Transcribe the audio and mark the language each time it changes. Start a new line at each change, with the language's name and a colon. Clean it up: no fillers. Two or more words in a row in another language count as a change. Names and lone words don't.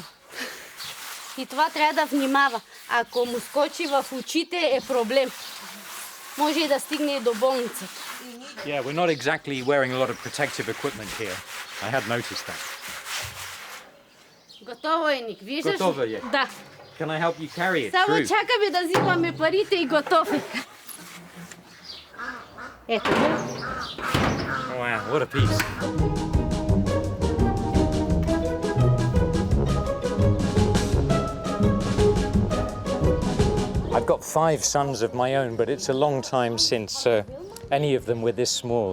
Bulgarian: И това трябва да внимава. Ако му скочи в очите, е проблем. Може и да стигне и до болница.
English: Yeah, we're not exactly wearing a lot of protective equipment here. I had noticed that.
Bulgarian: Готово е, Ник. Виждаш? Готово е? Да.
English: Can I help you carry it
Bulgarian: Само
English: through?
Bulgarian: чакаме да взимаме парите и готов е. Ето.
English: Wow, what a piece. I've got 5 sons of my own, but it's a long time since any of them were this small.